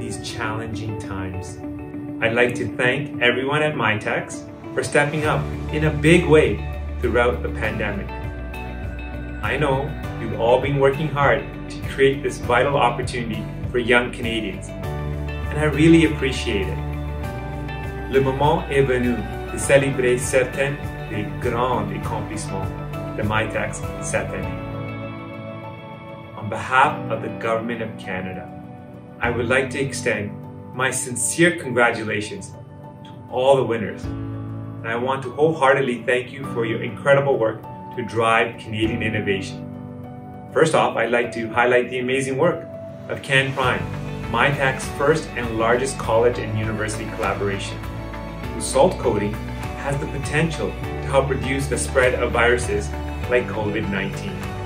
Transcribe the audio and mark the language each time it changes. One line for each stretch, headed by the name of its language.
English: these challenging times. I'd like to thank everyone at Mitacs for stepping up in a big way throughout the pandemic. I know you've all been working hard to create this vital opportunity for young Canadians, and I really appreciate it.
French: Le moment est venu de célébrer certains des grands accomplissements de Mitacs cette année.
English: On behalf of the Government of Canada, I would like to extend my sincere congratulations to all the winners. And I want to wholeheartedly thank you for your incredible work to drive Canadian innovation. First off, I'd like to highlight the amazing work of Comprennent, Mitacs' first and largest college and university collaboration, whose salt coating has the potential to help reduce the spread of viruses like COVID-19.